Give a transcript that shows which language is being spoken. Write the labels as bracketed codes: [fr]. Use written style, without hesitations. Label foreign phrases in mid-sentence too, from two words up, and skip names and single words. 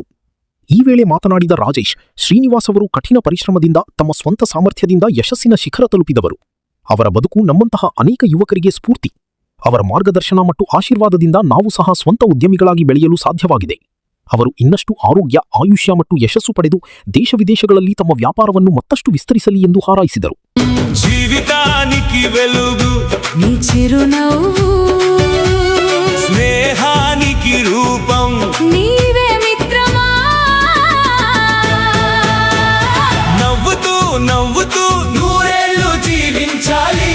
[kn] ಈ ವೇಳೆ ಮಾತನಾಡಿದ ರಾಜೇಶ್, ಶ್ರೀನಿವಾಸ್ ಅವರು ಕಠಿಣ ಪರಿಶ್ರಮದಿಂದ ತಮ್ಮ ಸ್ವಂತ ಸಾಮರ್ಥ್ಯದಿಂದ ಯಶಸ್ಸಿನ ಶಿಖರ ತಲುಪಿದವರು. ಅವರ ಬದುಕು ನಮ್ಮಂತಹ ಅನೇಕ ಯುವಕರಿಗೆ ಸ್ಫೂರ್ತಿ. ಅವರ ಮಾರ್ಗದರ್ಶನ ಮತ್ತು ಆಶೀರ್ವಾದದಿಂದ ನಾವು ಸಹ ಸ್ವಂತ ಉದ್ಯಮಿಗಳಾಗಿ ಬೆಳೆಯಲು ಸಾಧ್ಯವಾಗಿದೆ. ಅವರು ಇನ್ನಷ್ಟು ಆರೋಗ್ಯ, ಆಯುಷ್ಯ ಮತ್ತು ಯಶಸ್ಸು ಪಡೆದು ದೇಶ ವಿದೇಶಗಳಲ್ಲಿ ತಮ್ಮ ವ್ಯಾಪಾರವನ್ನು ಮತ್ತಷ್ಟು ವಿಸ್ತರಿಸಲಿ ಎಂದು ಹಾರೈಸಿದರು. [te] జీవితానికి వెలుగు, నీ చిరునవ్వు స్నేహానికి రూపం, నీవే మిత్రమా. నవ్వుతూ నూరేళ్ళు జీవించాలి,